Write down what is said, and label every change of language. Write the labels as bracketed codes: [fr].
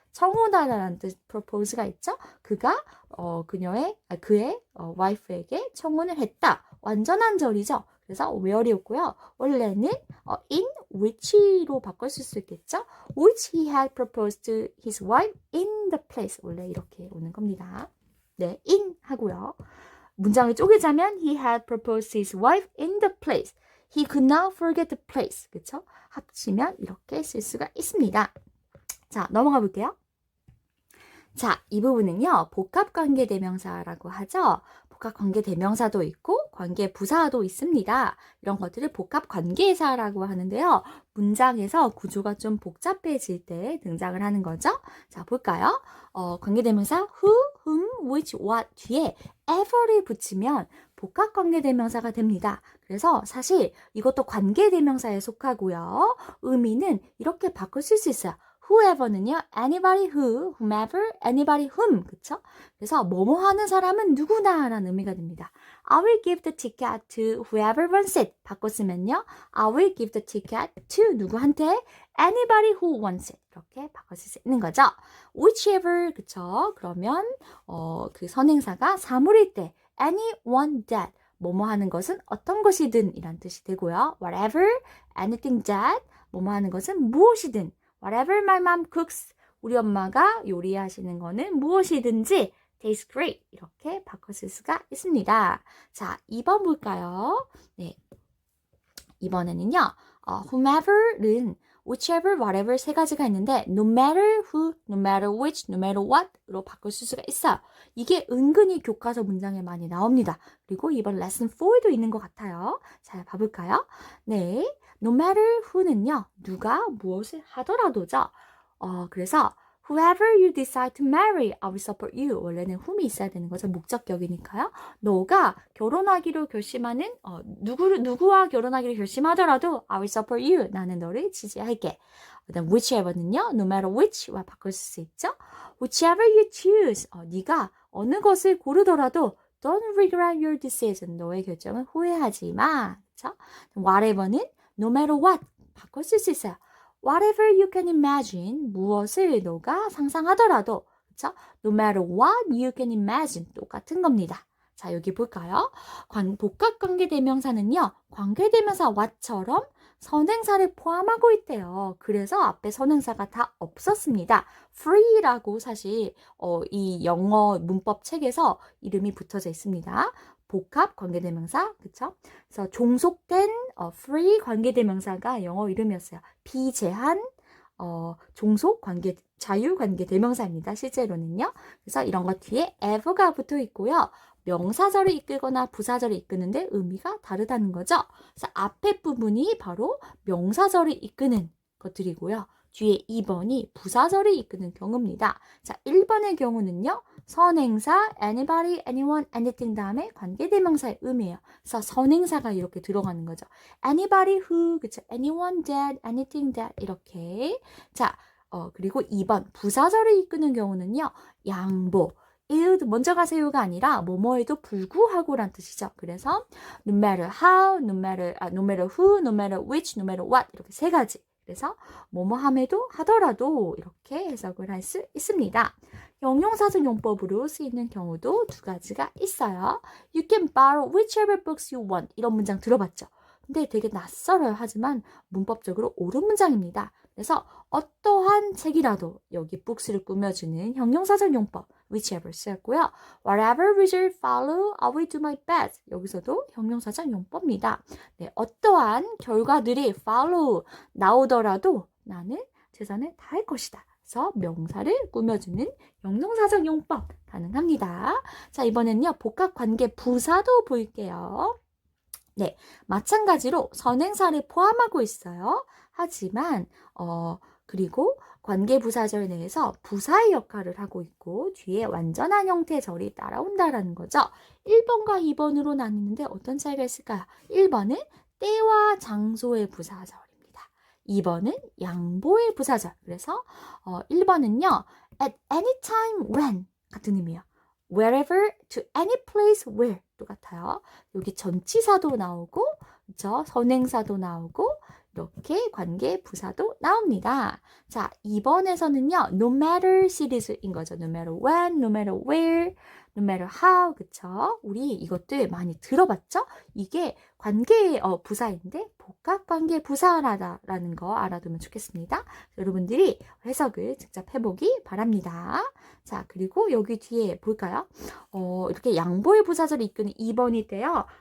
[ko] 청혼하다라는 뜻 propose가 있죠? 그가 그의 wife에게 청혼을 했다. 완전한 절이죠. 그래서 where이었고요. 원래는 in which로 바꿨을 수 있겠죠? [en] Which he had proposed to his wife in the place. [ko] 원래 이렇게 오는 겁니다. 네, in 하고요. 문장을 쪼개자면 [en] he had proposed to his wife in the place. He could not forget the place. [ko] 그쵸? 합치면 이렇게 쓸 수가 있습니다. 자, 넘어가 볼게요. 자, 이 부분은요, 복합관계대명사라고 하죠. 복합관계대명사도 있고 관계부사도 있습니다. 이런 것들을 복합관계사라고 하는데요. 문장에서 구조가 좀 복잡해질 때 등장을 하는 거죠. 자, 볼까요? 관계대명사 who, whom, which, what 뒤에 ever를 붙이면 복합관계대명사가 됩니다. 그래서 사실 이것도 관계대명사에 속하고요. 의미는 이렇게 바꿔 쓸 수 있어요. [en] whoever는요, anybody who, whomever, anybody whom, 그쵸? [ko] 그래서 뭐뭐 하는 사람은 누구나 라는 의미가 됩니다. [en] I will give the ticket to whoever wants it. [ko] 바꿨으면요, [en] I will give the ticket to [ko] 누구한테? [en] anybody who wants it. [ko] 이렇게 바꿔쓸 수 있는 거죠. whichever, 그쵸? 그러면, 그 선행사가 사물일 때, anyone that, 뭐뭐 하는 것은 어떤 것이든 이란 뜻이 되고요. whatever, anything that, 뭐뭐 하는 것은 무엇이든, [en] whatever my mom cooks, [ko] 우리 엄마가 요리하시는 거는 무엇이든지 [en] tastes great [ko] 이렇게 바꿔쓸 수가 있습니다. 자, 2번 볼까요? 네, 이번에는요. [en] whomever는 whichever, whatever 세 가지가 있는데 no matter who, no matter which, no matter what로 바꿀 수가 있어요. [ko] 이게 은근히 교과서 문장에 많이 나옵니다. 그리고 이번 레슨 4에도 있는 것 같아요. 자, 봐볼까요? 네, no matter who는요. 누가 무엇을 하더라도죠. [en] 그래서 whoever you decide to marry, I will support you. [ko] 원래는 whom이 있어야 되는 거죠. 목적격이니까요. 너가 결혼하기로 결심하는 누구와 결혼하기로 결심하더라도 [en] I will support you. [ko] 나는 너를 지지할게. [en] 그다음 whichever는요. no matter which와 [ko] 바꿀 수 있죠. [en] whichever you choose. [ko] 네가 어느 것을 고르더라도 [en] don't regret your decision. [ko] 너의 결정을 후회하지 마. 그렇죠? [en] whatever는 no matter what 바꿔 쓸 수 있어요. Whatever you can imagine, [ko] 무엇을 너가 상상하더라도, [en] 그쵸? No matter what you can imagine, 똑같은 겁니다. [ko] 자, 여기 볼까요? 복합관계대명사는요, 관계대명사 what처럼 선행사를 포함하고 있대요. 그래서 앞에 선행사가 다 없었습니다. free라고 사실 이 영어 문법 책에서 이름이 붙어져 있습니다. 복합 관계대명사, 그쵸? 그래서 종속된 free 관계대명사가 영어 이름이었어요. 비제한 종속 관계 자유 관계대명사입니다. 실제로는요. 그래서 이런 것 뒤에 ever가 붙어 있고요. 명사절을 이끌거나 부사절을 이끄는데 의미가 다르다는 거죠. 그래서 앞에 부분이 바로 명사절을 이끄는 것들이고요. 뒤에 2번이 부사절을 이끄는 경우입니다. 자, 1번의 경우는요. 선행사 anybody, anyone, anything 다음에 관계대명사의 의미예요. 그래서 선행사가 이렇게 들어가는 거죠. [en] anybody who, 그쵸? anyone that, anything that 이렇게. [ko] 자, 그리고 2번 부사절을 이끄는 경우는요. 양보. 먼저 가세요가 아니라 뭐뭐에도 불구하고란 뜻이죠. [en] 그래서 no matter how, no matter who, no matter which, no matter what 이렇게 세 가지. [ko] 그래서 뭐뭐함에도 하더라도 이렇게 해석을 할 수 있습니다. 형용사적 용법으로 쓰이는 경우도 두 가지가 있어요. [en] You can borrow whichever books you want. [ko] 이런 문장 들어봤죠? 근데 되게 낯설어요. 하지만 문법적으로 옳은 문장입니다. 그래서 어떠한 책이라도 여기 books를 꾸며주는 형용사적 용법 whichever 쓰였고요. [en] Whatever result follow, I will do my best. [ko] 여기서도 형용사적 용법입니다. 네, 어떠한 결과들이 follow 나오더라도 나는 최선을 다할 것이다. 그래서 명사를 꾸며주는 형용사적 용법 가능합니다. 자, 이번엔요 복합관계 부사도 볼게요. 네, 마찬가지로 선행사를 포함하고 있어요. 하지만 그리고 관계부사절 내에서 부사의 역할을 하고 있고 뒤에 완전한 형태의 절이 따라온다라는 거죠. 1번과 2번으로 나뉘는데 어떤 차이가 있을까요? 1번은 때와 장소의 부사절입니다. 2번은 양보의 부사절. 그래서 1번은요. [en] at any time when [ko] 같은 의미예요. [en] wherever to any place where [ko] 똑같아요. 여기 전치사도 나오고 그렇죠? 선행사도 나오고 이렇게 관계 부사도 나옵니다. 자, 2번에서는요. no matter 시리즈인 거죠. [en] no matter when, no matter where, no matter how. [ko] 그쵸? 우리 이것들 많이 들어봤죠? 이게 관계 부사인데 복합관계 부사라는 거 알아두면 좋겠습니다. 여러분들이 해석을 직접 해보기 바랍니다. 자, 그리고 여기 뒤에 볼까요? 이렇게 양보의 부사절을 이끄는 2번이 때요.